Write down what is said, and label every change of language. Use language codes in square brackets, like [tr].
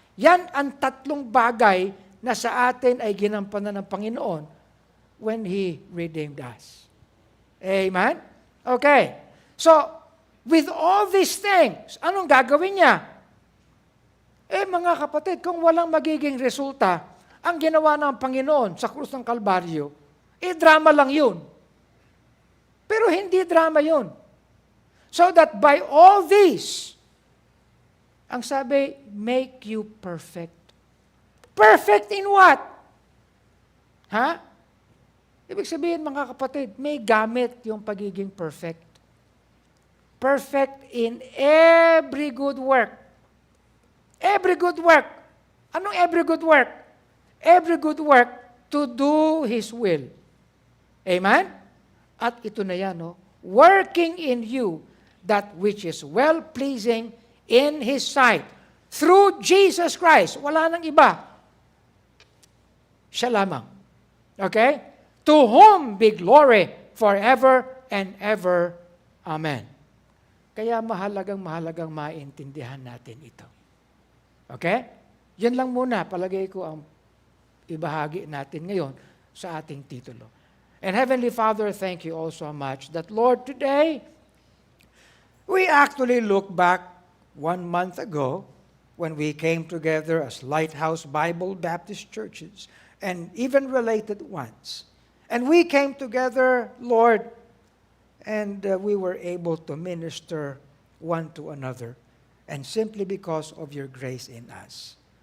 [tl] Yan ang tatlong bagay na sa atin ay ginampanan ng Panginoon [en] when He redeemed us. [tl] Amen? Okay. So, with all these things, anong gagawin niya? Mga kapatid, kung walang magiging resulta, ang ginawa ng Panginoon sa krus ng Kalbaryo, drama lang yun. Pero hindi drama yun. [en] So that by all these, [tl] ang sabi, [en] make you perfect. Perfect in what? [tl] Ha? Ibig sabihin, mga kapatid, may gamit yung pagiging perfect. [en] Perfect in every good work. Every good work. Anong every good work? Every good work to do His will. Amen? [tl] At ito na yan, no? [en] Working in you that which is well-pleasing in His sight. Through Jesus Christ. [tl] Wala nang iba. Siya lamang. Okay? [en] To whom be glory forever and ever. Amen. [tl] Kaya mahalagang maintindihan natin ito. Okay? Yan lang muna, palagay ko ang ibahagi natin ngayon sa ating titulo. [en] And Heavenly Father, thank you all so much that, Lord, today, we actually look back 1 month ago when we came together as Lighthouse Bible Baptist churches and even related ones. And we came together, Lord, and we were able to minister one to another, and simply because of your grace in us.